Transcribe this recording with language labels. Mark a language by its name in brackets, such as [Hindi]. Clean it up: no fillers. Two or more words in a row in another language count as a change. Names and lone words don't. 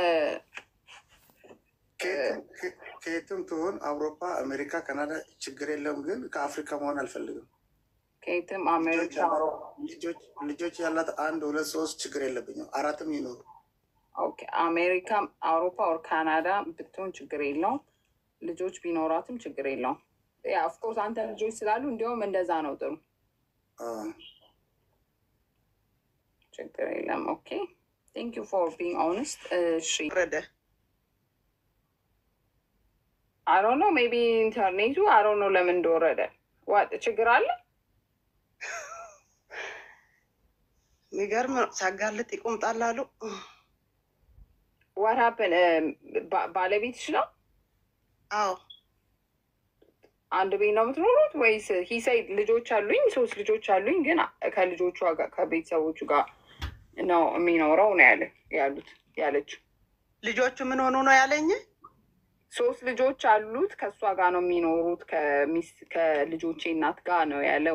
[Amharic] ከየትም ትሆን አውሮፓ አሜሪካ ካናዳ ችግር የለም ግን ከአፍሪካ መሆን አልፈልግም ከየትም አሜሪካ ልጆች ያላት 1 2 3 ችግር የለብኝም 4ም ይኖሩ ኦኬ አሜሪካ አውሮፓ or ካናዳ ብትሆን ችግር የለውም ልጆች ቢኖራትም ችግር የለውም [English] of course [Amharic] አንተ ልጆች ስላሉ እንዲያውም እንደዛ ነው ጥሩ ችግር የለም ኦኬ [English] thank you for being honest I don't know [Amharic] maybe internet I don't know ለምን እንደወረደ what ችግር አለ ሚገርም ሳጋልጥ ይቆምጣላሉ [English] what happened [Amharic] ባለቤትሽ ነው አዎ አንድ ቤት ነው የምትኖሩት ወይስ [English] he said [Amharic] ልጆች አሉኝ 3 ልጆች አሉኝ ግን ከልጆቹ ጋር ከቤተሰቦቹ ጋር ነው የሚኖረው ነው ያሉት ያለችው ልጆቹ ምን ሆኖ ነው ያለኝ 3 ልጆች አሉት ከሷ ጋር ነው የሚኖሩት ከልጆቼ እናት ጋር ነው ያለው